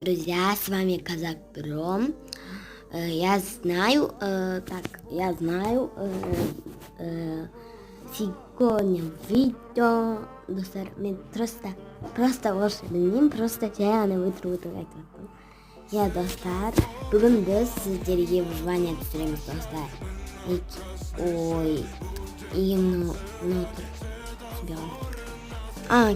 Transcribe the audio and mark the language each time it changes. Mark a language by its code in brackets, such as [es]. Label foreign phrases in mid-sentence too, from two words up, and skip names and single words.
[ru] друзья, с вами Казак Бро. Я знаю, сегодня видео, [kk] достар, мен просто орысша білмеймін, просто жай ғана өтірік айтып жатырмын. Я достар, бүгін біз сіздерге выживание түсіреміз, достар. Ой, иемнің отыр.